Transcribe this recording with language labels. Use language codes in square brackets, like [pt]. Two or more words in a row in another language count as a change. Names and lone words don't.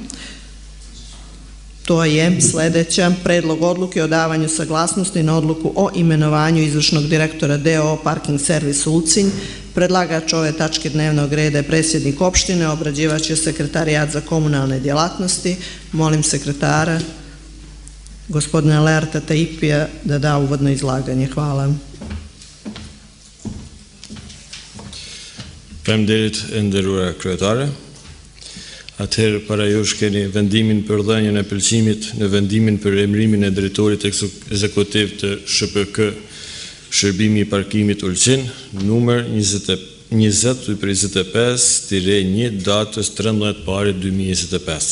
[sr] To je sljedeća: Predlog odluke o davanju saglasnosti na odluku o imenovanju izvršnog direktora DOO Parking servis Ulcinj. Predlagač ove tačke dnevnog reda je predsjednik opštine, obrađivač je sekretarijat za komunalne djelatnosti. Molim sekretara, gospodina Learta Taipija, da da uvodno izlaganje. Hvala. [sq] Faleminderit e nderuara kryetare. Atëherë para jush keni vendimin për dhënien e pëlqimit në vendimin për emërimin e drejtorit ekzekutiv të SHPK Shërbimi i Parkimit Ulqin, numër 20/25-1 datës 13/2/2025.